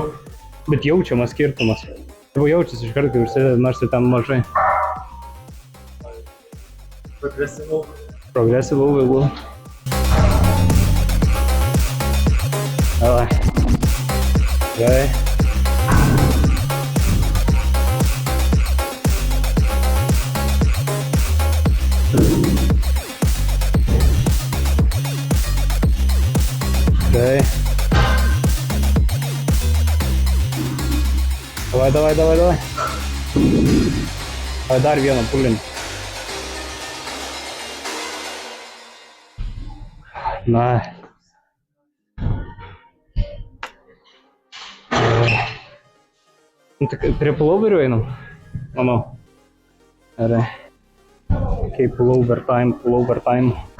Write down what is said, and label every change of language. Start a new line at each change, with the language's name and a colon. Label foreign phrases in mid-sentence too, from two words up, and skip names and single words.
Lithuanian: Bet jaučiamas skirtumas. Jau jaučiasi iš karto, kai užsidedi, nors ir ten mažai. Progresyvau vėlų.
Russian: Davai.
Lithuanian: Gerai.
English: Okay.
Russian: Давай.
Lithuanian: Давай dar vieną pulinį. Na. Prie pulloverių einam, manau. Gerai. Okay,
English: pullover time.